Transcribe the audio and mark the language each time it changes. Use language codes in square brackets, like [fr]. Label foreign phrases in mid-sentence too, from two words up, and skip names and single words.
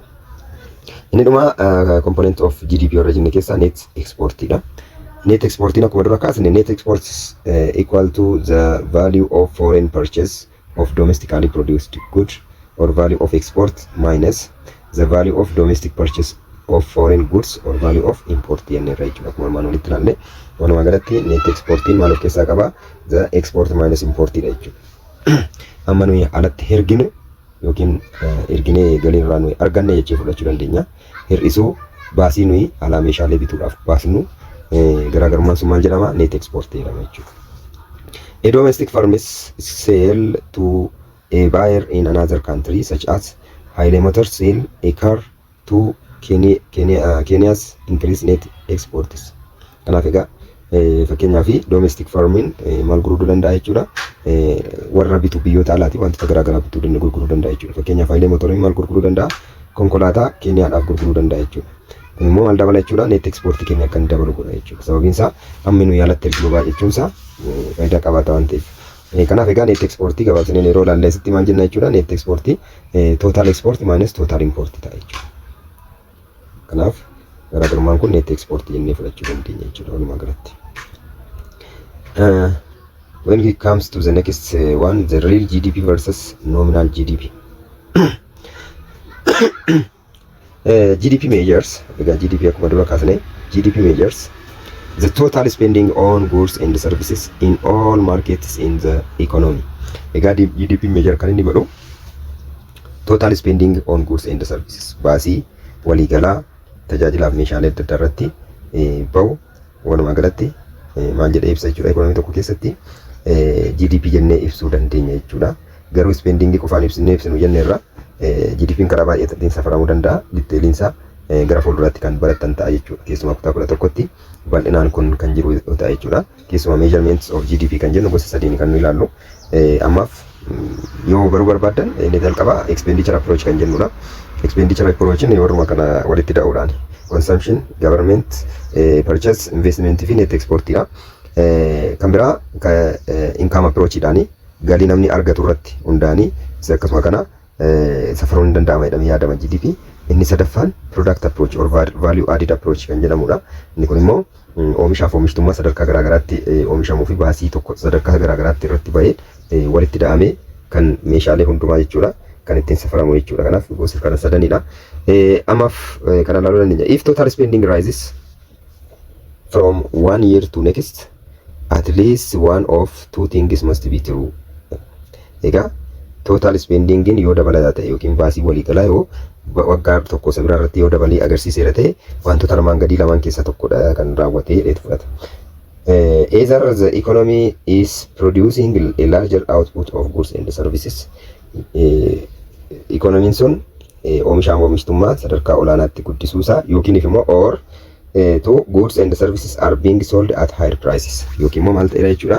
[om] Inni dhuma [en] component of GDP [om] warra jenne keessaa net exportidha. Net exportiin akkuma dura kaasne [en] net exports equal to the value of foreign purchase of domestically produced goods or value of export minus the value of domestic purchase of foreign goods or value of import [om] jenne irra jechuudha. Akkuma armaan olitti ilaalle walumaa galatti net exportiin maal of keessaa qaba? [en] The export minus [om] importidha jechuudha. Amma nuyi alatti erginu yookiin erginee galii irraa nuyi arganne jechuu fudhachuu dandeenya. Hir'isuu baasii nuyi alaa meeshaalee bituudhaaf baasnu garaagarummaan sun maal jedhama? Net export jedhama jechuudha. [en] A domestic firm sell to a buyer in another country such as Haile Motors sell a car to Kenya's increase net exports. [om] Kanaaf egaa fakkeenyaaf [en] domestic farming [om] maal gurguruu danda'a jechuudha. Warra bitu biyyoota alaati wantoota garaagaraa bituu gurguruu danda'a jechuudha. Fakkeenyaaf Haile Motors maal gurguruu danda'a? Konkolaataa Keniyaadhaaf gurguruu danda'a jechuudha. Kun immoo maal dabala jechuudha? [en] Net export [om] keenya akka inni dabalu godha jechuudha. Sababiin isaa hammi nuyi alatti erginu baay'achuun isaa faayidaa qabaata waan ta'eef. Kanaaf egaa [en] net exportii [om] gabaabsineen yeroo ilaalle asitti maal jenna jechuudha? [en] Net exportii total export minus total import [om] ta'a jechuudha. Kanaaf garaagarummaan kun [en] net export [om] jennee fudhachuu dandeenya jechuudha walumaa galatti. [en] When it comes to the next one, the real GDP versus nominal GDP. GDP measures, [om] GDP akkuma dura kaasne, [en] GDP measures the total spending on goods and services in all markets in the economy. [om] Egaa [en] GDP measure [om] kan inni godhu [en] total spending on goods and services [om] baasii waliigalaa tajaajilaaf meeshaalee adda addaa irratti bahu walumaa galatti maal jedhee ibsa jechuudha. Ekonomii tokko keessatti GDP jennee ibsuu dandeenya jechuudha. Garuu spending qofaan ibsinu jenne irra GDP'n karaa baay'eetiin safaramuu danda'a. Diteeliinsaa gara fuulduraatti kan barattan ta'a jechuudha. Keessumaa kutaa 11tti bal'inaan kun kan jiru ta'a jechuudha. Keessumaa [en] measurements of GDP [om] kan jennu gosa sadiin kan nu ilaallu. Ammaaf yoo baruu barbaadan inni jalqaba [en] expenditure approach [om] kan jennudha. [en] Expenditure approach [om] ni warruma kana walitti da'uudhaan [en] consumption, government, purchase, investment [om] fi [en] net exportidha. [om] Kan biraa [en] income approach [om] dhaani galii namni argatu irratti hundaanii akkasuma kana safaruun hin danda'ama jedhamee yaadama GDP. Inni sadaffaan [en] product approach or value added approach [om] kan jedhamudha. Inni kun immoo oomishaaf oomishtummaa sadarkaa garaagaraatti oomishamuu fi baasii tokko sadarkaa garaagaraatti irratti bahee walitti da'amee kan meeshaalee hundumaa jechuudha kan ittiin safaramu jechuudha. Kanaaf gosa kana sadanidha. Ammaaf kana ilaaluu dandeenya. [en] If total spending rises from one year to next, at least one of two things must be true. [om] Egaa [en] total spending [om] yoo dabalataa ta'e yookiin baasii waliigalaa yoo waggaa tokko isa biraa irratti yoo dabalee agarsiiseera ta'e wantoota lamaan gadii lamaan keessaa tokkodha kan raawwatee dheetu fudhata. [en] Either the economy is producing a larger output of goods and services. [om] Economiin sun oomishaaf oomishtummaa sadarkaa olaanaatti guddisuusaa yookiin immoo [en] or goods and services are being sold at higher prices [om] yookiin immoo maal ta'eera jechuudha.